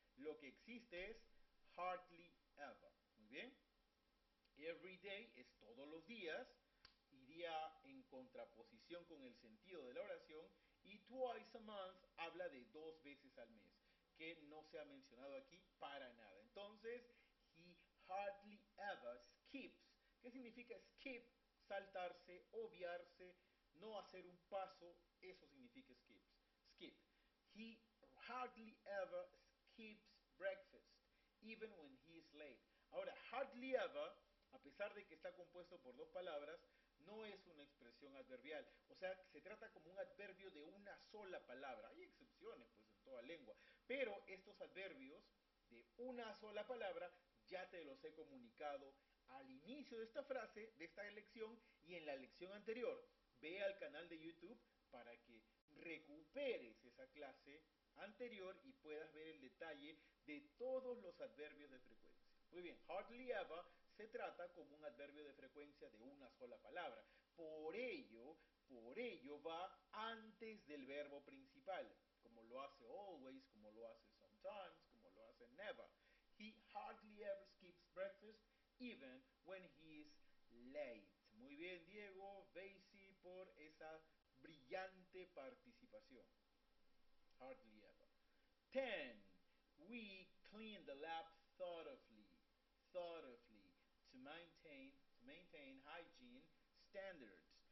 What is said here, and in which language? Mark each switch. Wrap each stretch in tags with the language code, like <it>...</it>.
<es>Lo que existe es hardly ever. Muy bien. Every day es todos los días, iría en contraposición con el sentido de la oración, y twice a month habla de 2 veces al mes, que no se ha mencionado aquí para nada.</es> <en>Entonces, he hardly ever skips.</en> <es>¿Qué significa skip? Saltarse, obviarse, no hacer un paso, eso significa skip.</es> <en>He hardly ever skips breakfast, even when he is late.</en> <es>Ahora, hardly ever, a pesar de que está compuesto por 2 palabras, no es una expresión adverbial. O sea, se trata como un adverbio de una sola palabra. Hay excepciones, pues, en toda lengua. Pero estos adverbios de una sola palabra ya te los he comunicado al inicio de esta frase, de esta lección y en la lección anterior. Ve al canal de YouTube para que recuperes esa clase anterior y puedas ver el detalle de todos los adverbios de frecuencia. Muy bien, hardly ever se trata como un adverbio de frecuencia de una sola palabra. Por ello va antes del verbo principal, como lo hace always, como lo hace sometimes, como lo hace never.</es> <en>He hardly ever skips breakfast, even when he is late.</en> <es>Muy bien, Diego, Basie, por esa brillante participación.</es> <en>Hardly ever. 10. We clean the lab thoroughly, thoroughly, to maintain hygiene standards.</en>